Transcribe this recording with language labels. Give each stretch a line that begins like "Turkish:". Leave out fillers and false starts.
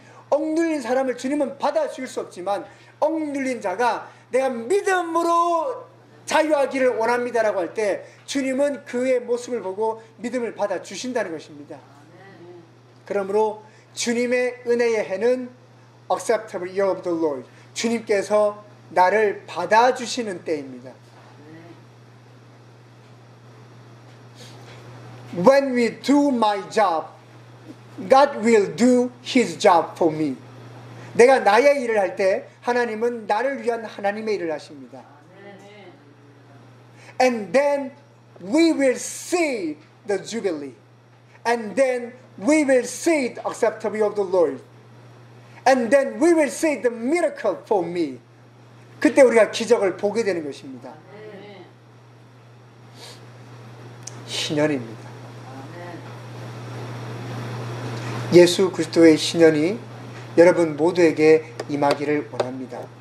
Korean: 억눌린 사람을 주님은 받아주실 수 없지만 억눌린 자가 내가 믿음으로 자유하기를 원합니다 라고 할 때 주님은 그의 모습을 보고 믿음을 받아주신다는 것입니다. 그러므로 주님의 은혜의 해는
English: acceptable year of the Lord,
Korean: 주님께서 나를 받아주시는 때입니다.
English: when we do my job, God will do His job for me.
Korean: 내가 나의 일을 할 때 하나님은 나를 위한 하나님의 일을 하십니다.
English: And then we will see the jubilee. And then we will see the acceptability of the Lord. And then we will see the miracle for me.
Korean: 그때 우리가 기적을 보게 되는 것입니다. 신년입니다. 예수 그리스도의 신년이 여러분 모두에게 임하기를 원합니다.